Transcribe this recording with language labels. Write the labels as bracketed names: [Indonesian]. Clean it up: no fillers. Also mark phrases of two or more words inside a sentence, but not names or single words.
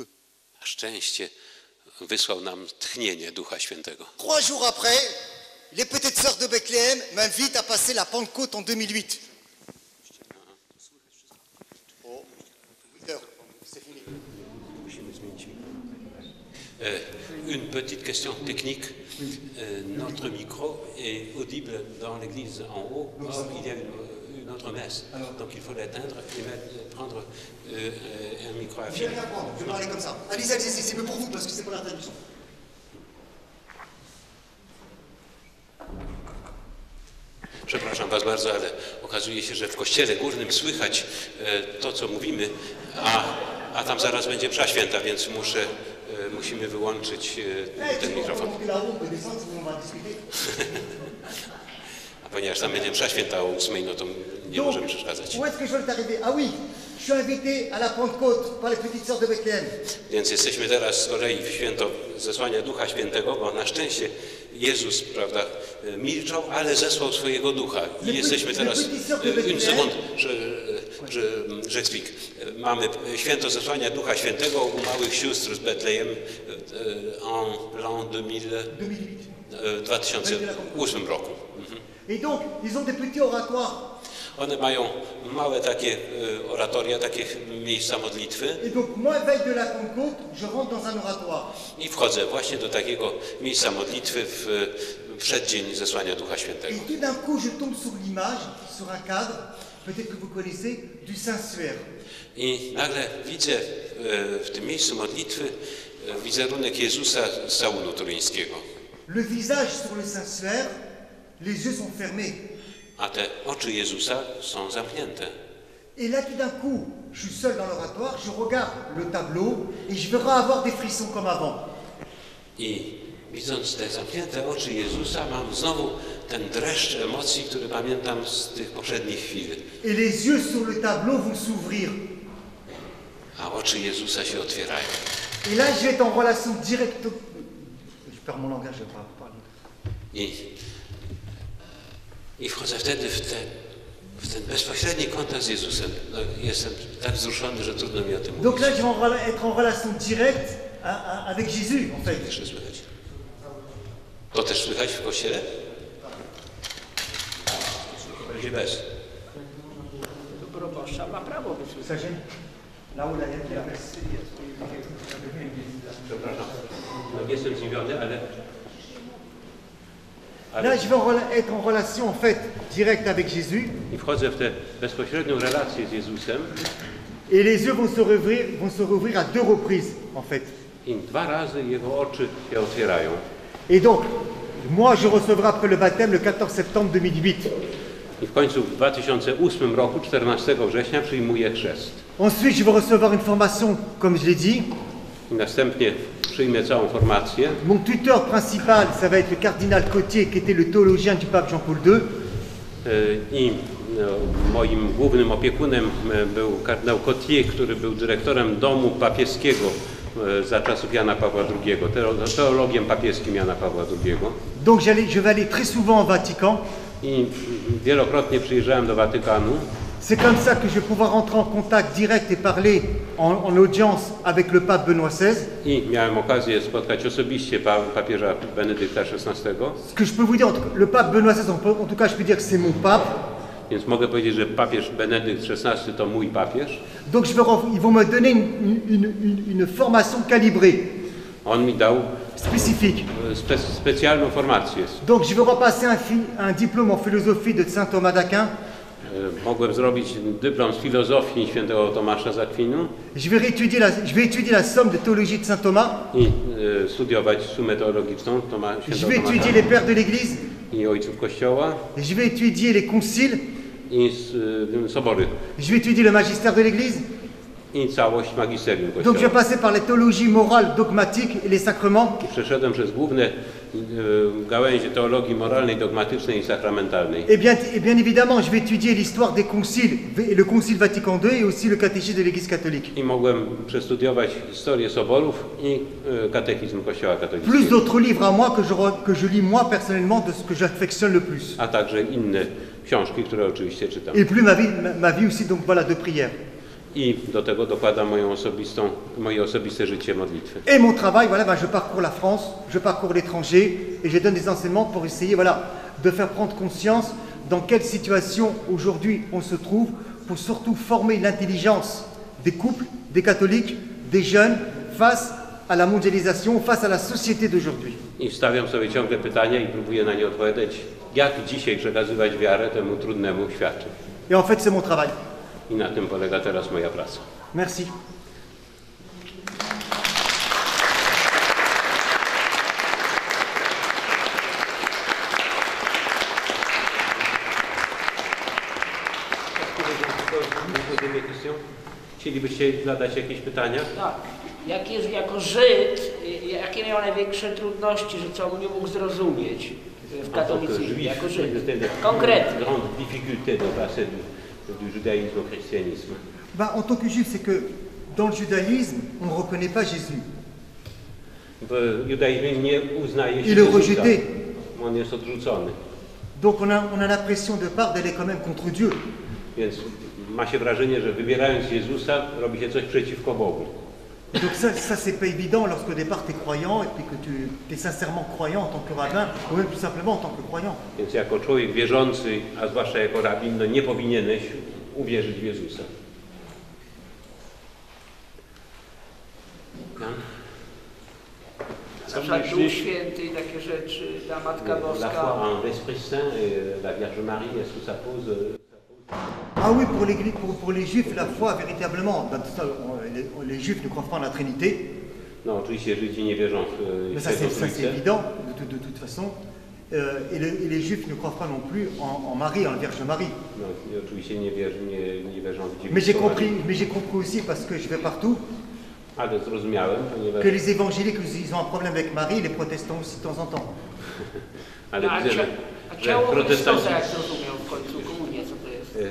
[Polish] Na szczęście wysłał nam tchnienie Ducha Świętego. [French] 3 jours après, les petites sœurs de Bethléem m'invitent à passer la Pentecôte en 2008. Oh, 8 heures, c'est fini. Une petite question technique. Notre micro est audible dans l'église en haut. Or, il y a une autre messe. Donc il faut l'éteindre et prendre un micro à Je fil. vais rien prendre, je vais parler comme ça. Allez-y, allez-y, c'est mieux pour vous parce que c'est pour la traduction. [Polish] Przepraszam Was bardzo, ale okazuje się, że w kościele górnym słychać to, co mówimy, a tam zaraz będzie msza święta, więc musimy wyłączyć ten mikrofon. A ponieważ tam będzie msza święta o 8, no to nie możemy przeszkadzać. [French] Où est-ce que je veux t'arriver? Ah oui, je suis invité à la Pentecôte par les petites sœurs de Bethléem. [Polish] Więc jesteśmy teraz z kolei w święto zesłania Ducha Świętego, bo na szczęście Jezus, prawda, milczał, ale zesłał swojego Ducha. I jesteśmy teraz, [French] une seconde, j'explique. [Polish] Mamy święto zesłania Ducha Świętego u małych sióstr z Betlejem [French] en l'an [Polish] 2008 roku. [French] Et donc, ils ont des petits oratoires. [Polish] One mają małe takie oratoria, takie miejsca modlitwy. [French] Et donc, moi, veille de la Pentecôte, je rentre dans un oratoire. [Polish] I wchodzę właśnie do takiego miejsca modlitwy w przeddzień zesłania Ducha Świętego. [French] Et tout d'un coup, je tombe sur l'image, sur un cadre, peut-être que vous connaissez, du Saint-Suaire. [Polish] I nagle widzę w tym miejscu modlitwy wizerunek Jezusa z Saulu Turyńskiego. [French] Le visage sur le Saint-Suaire, les yeux sont fermés. [Polish] A te oczy Jezusa są zamknięte. [French] Et là, tout d'un coup, je suis seul dans l'oratoire, je regarde le tableau et je verrai avoir des frissons comme avant. [Polish] I widząc te zamknięte oczy Jezusa, mam znowu ten dreszcz emocji, który pamiętam z tych poprzednich chwil. [French] Et les yeux sur le tableau vont s'ouvrir. [Polish] A oczy Jezusa się otwierają. [French] Et là, je vais être en relation directe. Je perds mon langage, je ne vais pas parler. [Polish] I I wchodzę wtedy w ten bezpośredni kontakt z Jezusem. No, jestem tak wzruszony, że trudno mi o tym mówić. [French] Donc là, je vais être en relation directe avec Jésus, en fait. [Polish] Też słychać. To też słychać w kościele? Będzie bez. To proboszcza ma prawo wysłuchać. Przepraszam. No, jestem zdziwiony, ale [French] Là, je vais être en relation, en fait, directe avec Jésus. [Polish] I wchodzę w tę bezpośrednią relację z Jezusem. [French] Et les yeux vont se rouvrir à 2 reprises, en fait. [Polish] I 2 razy Jego oczy się otwierają. [French] Et donc, moi, je recevrai après le baptême le 14 septembre 2008. [Polish] I w końcu w 2008 roku, 14 września, przyjmuję chrzest. [French] Ensuite, je vais recevoir une formation, comme je l'ai dit. [Polish] I następnie przyjmę całą formację. [French] Mon tuteur principal, ça va être le cardinal Cotier, qui était le théologien du pape Jean-Paul II. [Polish] I moim głównym opiekunem był kardynał Cotier, który był dyrektorem domu papieskiego za czasów Jana Pawła II, teologiem papieskim Jana Pawła II. [French] Donc je vais aller très souvent au Vatican. [Polish] I wielokrotnie przyjeżdżałem do Watykanu. [French] C'est comme ça que je vais pouvoir rentrer en contact direct et parler en audience avec le pape Benoît XVI. [Polish] I miałem okazję spotkać osobiście papieża Benedykta XVI. [French] Ce que je peux vous dire, le pape Benoît XVI, en tout cas je peux dire que c'est mon pape. [Polish] Więc mogę powiedzieć, że papież Benedykt XVI to mój papież. [French] Donc ils vont me donner une formation calibrée. [Polish] On mi dał [French] spécifique. [Polish] Specjalną formację. [French] Donc je vais repasser un diplôme en philosophie de Saint Thomas d'Aquin. [Polish] Mogłem zrobić dyplom z filozofii świętego Tomasza z Akwinu. [French] Je vais étudier la somme de théologie de Saint Thomas. [Polish] I studiować sumę teologiczną świętego [French] Je vais étudier les pères de l'Église. [Polish] I ojców Kościoła. [French] Je vais étudier les conciles. [Polish] I sobory. [French] Je vais étudier le magistère de l'Église. [Polish] I całość magisterium Kościoła. [French] Donc je vais passer par les théologies morales, dogmatiques et les sacrements. [Polish] I przeszedłem przez główne gałęzie teologii moralnej, dogmatycznej i sakramentalnej. [French] Et bien évidemment, je vais étudier l'histoire des conciles, le Concile Vatican II et aussi le catéchisme de l'Église catholique. [Polish] I mogłem przestudiować historię soborów i katechizm Kościoła katolickiego. [French] Plus d'autres livres à moi que je lis moi personnellement, de ce que j'affectionne le plus. [Polish] A także inne książki, które oczywiście czytam. [French] Et plus ma vie aussi, donc voilà, de prière. [Polish] I do tego dokładam moje osobiste życie modlitwy. [French] Et mon travail, voilà, je parcours la France, je parcours l'étranger et je donne des enseignements pour essayer, voilà, de faire prendre conscience dans quelle situation aujourd'hui on se trouve, pour surtout former l'intelligence des couples, des catholiques, des jeunes face à la mondialisation, face à la société d'aujourd'hui. [Polish] I stawiam sobie ciągle pytania i próbuję na nie odpowiadać, jak dzisiaj przekazywać wiarę temu trudnemu światu. [French] Et en fait, c'est mon travail. [Polish] I na tym polega teraz moja praca. [French] Merci. [Polish] Chcielibyście zadać jakieś pytania? Tak. Jako Żyd, jakie miał największe trudności, że co nie mógł zrozumieć w katolicyzmie, jako Żyd? Konkretnie. [French] Grande difficulté de passer du judaïsme au christianisme. En tant que juif, c'est que dans le judaïsme, on ne reconnaît pas Jésus. [Polish] W judaizmie nie uznaje się [French] Il est [Polish] Jezusa. [French] rejeté. [Polish] On jest odrzucony. [French] Donc on a l'impression de part d'aller quand même contre Dieu. [Polish] Więc ma się wrażenie, że wybierając Jezusa, robi się coś przeciwko Bogu. [French] Donc ça c'est pas évident lorsqu'au départ tu es croyant et puis que tu es sincèrement croyant en tant que rabbin, ou même tout simplement en tant que croyant. [Polish] Więc jako człowiek wierzący, a zwłaszcza jako rabin, no nie powinieneś uwierzyć w Jezusa. Na przykład Duch Święty i takie rzeczy, ta Matka Boska. [French] La foi en l'Esprit Saint et la Vierge Marie, est-ce que ça pose... Ah oui, pour les juifs, la foi véritablement, les juifs ne croient pas en la Trinité. [Polish] No oczywiście Żydzi nie wierzą w Świętą [French] Ça c'est [Polish] Trójcę. [French] évident de toute façon. Et les juifs ne croient pas non plus en Marie, en la Vierge Marie. [Polish] No i oczywiście nie wierzą w [French] Mais j'ai [Polish] dziewictwo Marii. [French] compris aussi, parce que je vais partout, [Polish] Ale zrozumiałem, ponieważ... [French] que les évangéliques, ils ont un problème avec Marie, les protestants aussi de temps en temps. [Polish] Ale widzę, A że ciało protestanci... Chrystusa, jak zrozumiał w końcu komunię, co to jest?